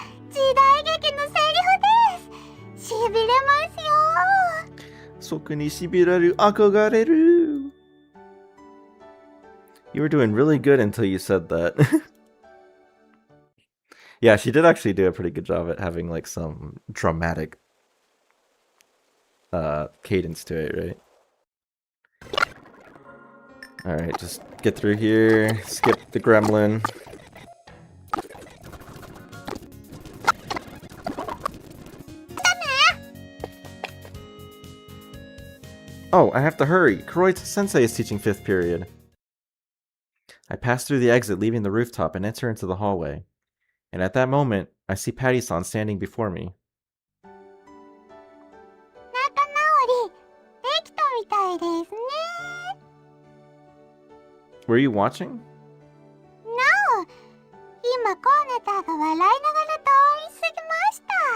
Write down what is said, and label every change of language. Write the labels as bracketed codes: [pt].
[ja] 時代劇のセリフです。しびれますよ。 Soku ni shibiraru akogareru. [en] You were doing really good until you said that. Yeah, she did actually do a pretty good job at having like some dramatic cadence to it, right? Alright, just get through here, skip the gremlin. Oh, I have to hurry. Kuroi-sensei is teaching 5th period. I pass through the exit, leaving the rooftop, and enter into the hallway. And at that moment, I see Patty-san standing before me. [ja] 仲直りできたみたいですね。 [en] Were you watching? No! [ja] 今コナタが笑いながら通り過ぎました。